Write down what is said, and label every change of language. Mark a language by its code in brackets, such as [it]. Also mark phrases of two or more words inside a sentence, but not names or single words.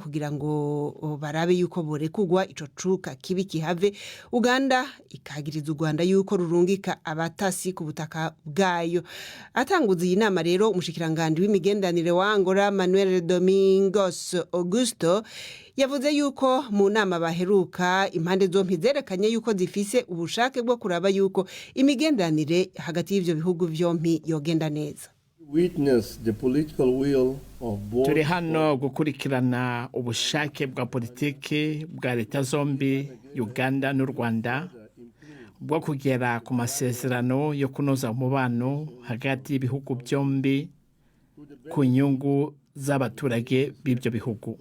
[rn] kugira ngo barabe yuko borekugwa ico cuka kibi kihave Uganda ikagiriza u Rwanda yuko rurungika abatasi ku butaka bwayo atanguza iyi nama rero umushikiranganje w'imigendanire wa Angola Manuel Domingos Augusto yavuze yuko mu nama baheruka impande zompi zerekanye yuko zifise ubushake bwo kuraba yuko imigendanire hagati y'ivyo bihugu vyompi yogenda neza. [rw] Turi hano gukurikirana ubushake bwa politiki bwa leta zombi Uganda n'u Rwanda bwo kugera ku masezerano yo kunoza umubano hagati y'ibihugu byombi ku nyungu z'abaturage b'ibyo bihugu.